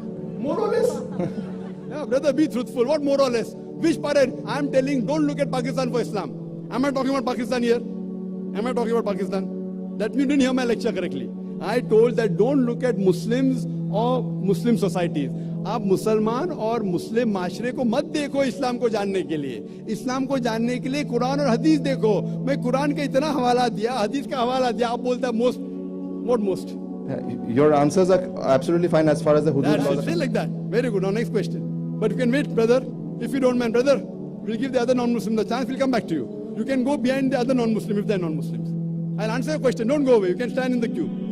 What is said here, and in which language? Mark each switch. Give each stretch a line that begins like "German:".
English: More or less? Yeah, brother, be truthful. What more or less? Which part? I'm telling, don't look at Pakistan for Islam. Am I talking about Pakistan here? Am I talking about Pakistan? That means you didn't hear my lecture correctly. I told that don't look at Muslims or Muslim societies.
Hindi: आप मुसलमान और मुस्लिम माशरे को मत देखो इस्लाम को जानने के लिए. इस्लाम को जानने के लिए कुरान और हदीस देखो. मैं कुरान का इतना हवाला दिया, हदीस का हवाला दिया, आप बोलते हैं most.
English: What most? Your answers are absolutely fine as far as the hudud laws. Say like that. Very good. Now next question. But you can wait, brother. If you don't mind, brother, we'll give the other non-Muslim the chance. We'll come back to you. You can go behind the other non-Muslim if they're non-Muslims. I'll answer your question. Don't go away. You can stand in the queue.